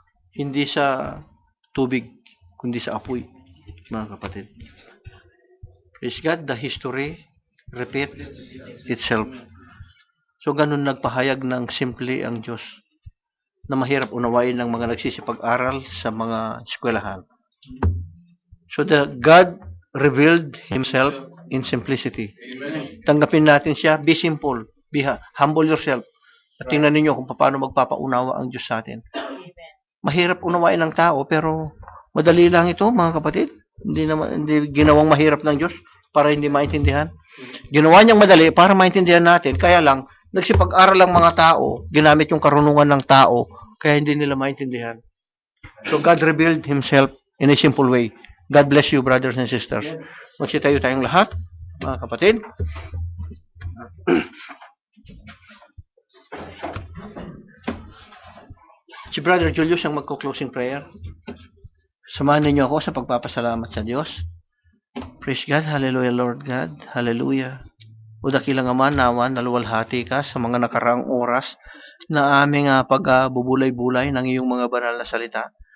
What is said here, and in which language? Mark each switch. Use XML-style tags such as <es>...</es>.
<tl>Hindi sa tubig, kundi sa apoy, mga kapatid.</tl> <en>Praise God, the history repeat itself.</en> <tl>So, ganun nagpahayag ng simple ang Diyos na mahirap unawain ng mga nagsisipag-aral sa mga eskwelahan.</tl> <en>So, God revealed Himself in simplicity. Amen.</en> <tl>Tanggapin natin siya,</tl> <en>be simple, humble yourself.</en> <tl>At tingnan ninyo kung paano magpapaunawa ang Diyos sa atin. Mahirap unawain ng tao, pero madali lang ito, mga kapatid. Hindi ginawang mahirap ng Diyos para hindi maintindihan. Ginawa niyang madali para maintindihan natin. Kaya lang, nagsipag-aral ang mga tao, ginamit yung karunungan ng tao, kaya hindi nila maintindihan.</tl> <en>So God revealed Himself in a simple way. God bless you, brothers and sisters.</en> <tl>Magsitayo tayong lahat, mga kapatid. Si Brother Julius ang magko-closing prayer. Samahan ninyo ako sa pagpapasalamat sa Diyos.</tl> <en>Praise God, hallelujah Lord God, hallelujah.</en> <tl>O dakilang Ama, nawa, naluwalhati ka sa mga nakaraang oras na aming pagbubulay-bulay ng iyong mga banal na salita.</tl>